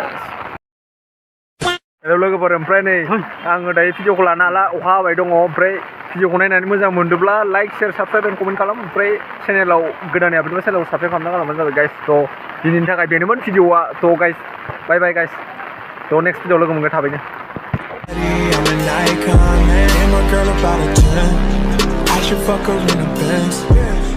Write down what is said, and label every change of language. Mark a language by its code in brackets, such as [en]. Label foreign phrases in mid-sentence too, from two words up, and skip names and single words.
[brx] हेलौ लोगोफोर ओमफ्राय नै आङो दायो भिडिअखौ लानो हाला अखा हाबाय दङ ओमफ्राय भिडिअखौ नायनानै मोजां मोनदोंब्ला [en] like share subscribe and comment [brx] खालाम ओमफ्राय चेनेलाव गोदानै हाबदोंबा चेनेलाव साबसक्राइब खालामबानो जाबाय गाइस थ' दिनैनि थाखाय बेनोमोन भिडिअआ थ' गाइस [en] bye bye guys [brx] थ' नेक्स्ट भिडिअआव लोगो मोनगोन थाबैनो [en] I'm an icon, man, my girl about a 10. I should fuck her in a Benz.